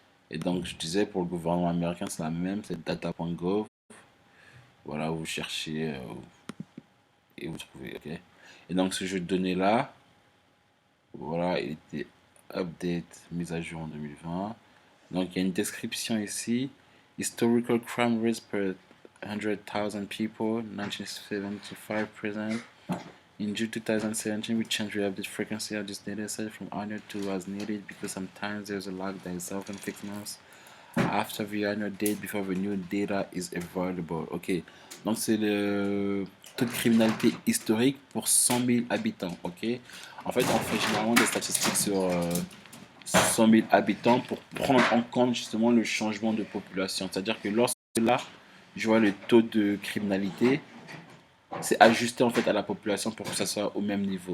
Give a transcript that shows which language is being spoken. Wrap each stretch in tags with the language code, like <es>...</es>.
<fr>Et donc, je disais, pour le gouvernement américain, c'est la même, c'est data.gov. Voilà, vous cherchez et vous trouvez, ok? Et donc, ce jeu de données-là, voilà, il était update, mise à jour en 2020. Donc, il y a une description ici.</fr> <en>Historical crime rates per 100,000 people, 1975 present. In June 2017, we changed the update frequency of this data set from annual to as needed because sometimes there's a lag that is often 6 months after the annual date before the new data is available.</en> <fr>Ok, donc c'est le taux de criminalité historique pour 100 000 habitants. Ok, en fait, on fait généralement des statistiques sur 100 000 habitants pour prendre en compte justement le changement de population. C'est-à-dire que lorsque là, je vois le taux de criminalité, c'est ajusté en fait à la population pour que ça soit au même niveau.</fr>